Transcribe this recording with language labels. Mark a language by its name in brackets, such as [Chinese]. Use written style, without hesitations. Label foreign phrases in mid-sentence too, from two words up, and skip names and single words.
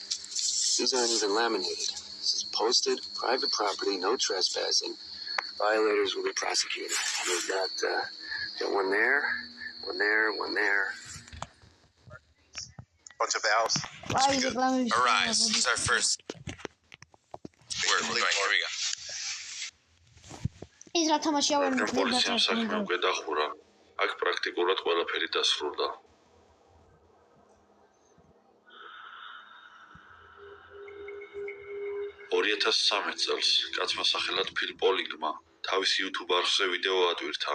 [English] These aren't even laminated. This is posted, private property, no trespassing. Violators will be prosecuted. And we've got one there, one there, one there. Bunch of valves. Arise. This is our first. We're going. Here we go. [Georgian] ის რა თამაში ავერნე პოლიციამ საქმე უკვე დახურა. აქ პრაქტიკულად ყველაფერი დასრულდა. წელს კაცმა სახელად ფილ პოლინგმა თავის YouTube არხზე ვიდეო ადვირთა.